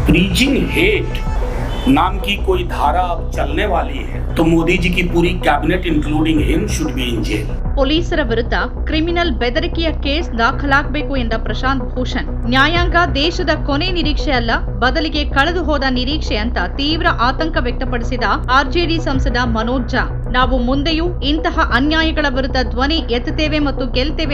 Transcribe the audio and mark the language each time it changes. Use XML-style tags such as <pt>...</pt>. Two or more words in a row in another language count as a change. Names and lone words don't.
<en>preaching hate</en> <hi>नाम की कोई धारा अब चलने वाली है तो मोदी जी की पूरी कैबिनेट</hi> <en>including him should be in jail.</en> <kn>ಪೊಲೀಸರ ವಿರುದ್ಧ ಕ್ರಿಮಿನಲ್ ಬೆದರಿಕೆಯ ಕೇಸ್ ದಾಖಲಾಗಬೇಕು ಎಂದ ಪ್ರಶಾಂತ್ ಭೂಷಣ್, ನ್ಯಾಯಾಂಗ ದೇಶದ ಕೊನೆ ನಿರೀಕ್ಷೆ ಅಲ್ಲ, ಬದಲಿಗೆ ಕಳೆದು ಹೋದ ನಿರೀಕ್ಷೆ ಅಂತ ತೀವ್ರ ಆತಂಕ ವ್ಯಕ್ತಪಡಿಸಿದ ಆರ್ಜೆಡಿ ಸಂಸದ ಮನೋಜ್ ಝಾ, ನಾವು ಮುಂದೆಯೂ ಇಂತಹ ಅನ್ಯಾಯಗಳ ವಿರುದ್ಧ ಧ್ವನಿ ಎತ್ತುತ್ತೇವೆ ಮತ್ತು ಗೆಲ್ತೇವೆ</kn>